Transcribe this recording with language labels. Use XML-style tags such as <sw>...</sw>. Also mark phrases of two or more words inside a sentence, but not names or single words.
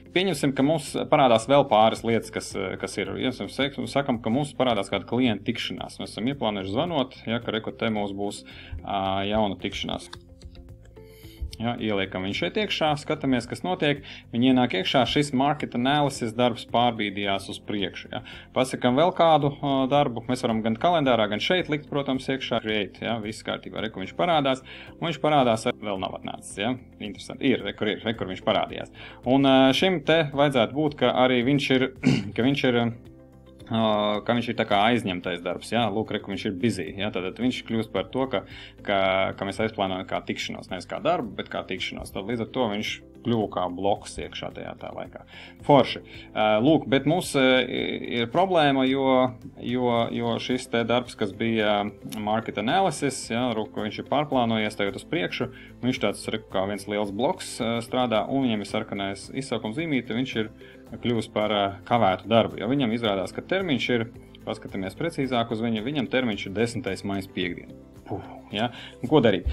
<lv>Pieņemsim, ka mums parādās vēl pāris lietas, kas ir. Ja mēs sakam, ka mums parādās kāda klienta tikšanās. Mēs esam ieplānojuši zvanot, ja, ka te mums būs jauna tikšanās. Ja, ieliekam viņu šeit iekšā, skatāmies, kas notiek. Viņi ienāk iekšā, šis</lv> <en>market analysis</en> <lv>darbs pārbīdījās uz priekšu. Ja. Pasakam vēl kādu darbu, mēs varam gan kalendārā, gan šeit likt, protams, iekšā. Create, ja, viss kārtībā, kur viņš parādās. Un viņš parādās, vēl nav atnācis. Ja. Interesanti, kur viņš parādījās. Un šim te vajadzētu būt, ka arī viņš ir, ka viņš ir tā kā aizņemtais darbs, jā, lūk, ka viņš ir busy, jā, tad viņš kļūst par to, ka mēs aizplānojam kā tikšanos, nevis kā darbu, bet kā tikšanos, tad līdz ar to viņš kļuva kā bloks iekšā tajā tā laikā. Forši. Lūk, bet mums ir problēma, jo šis te darbs, kas bija</lv> <en>market analysis,</en> <lv>jā, lūk, viņš ir pārplānojies tagad uz priekšu, viņš tāds kā viens liels bloks strādā, un viņam ir sarkanais izsaukums zīmīte, viņš ir kļūst par kavētu darbu, jo viņam izrādās, ka termiņš ir, paskatāmies precīzāk uz viņam termiņš ir 10. maijas piekdiena. Ja? Un ko darīt?</lv>